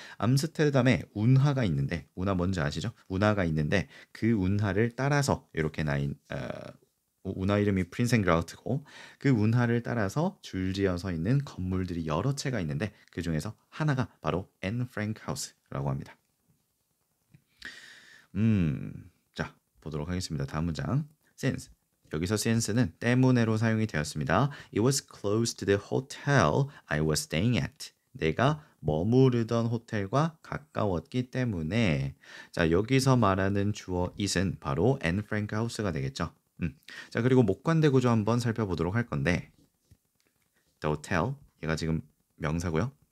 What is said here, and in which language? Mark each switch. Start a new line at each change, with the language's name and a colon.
Korean: 암스테르담에 운하가 있는데, 운하 뭔지 아시죠? 운하가 있는데 그 운하를 따라서 이렇게 운하 이름이 프린센그라흐트고 그 운하를 따라서 줄지어 서 있는 건물들이 여러 채가 있는데 그 중에서 하나가 바로 앤 프랭크 하우스라고 합니다. 자, 보도록 하겠습니다. 다음 문장. since. 여기서 since는 때문에로 사용이 되었습니다.
English: It was close to the hotel I was staying at.
Korean: 내가 머무르던 호텔과 가까웠기 때문에. 자, 여기서 말하는 주어 it은 바로 앤 프랭크 하우스가 되겠죠. 자, 그리고 목관대 구조 한번 살펴보도록 할 건데, the hotel, 얘가 지금 명사고요.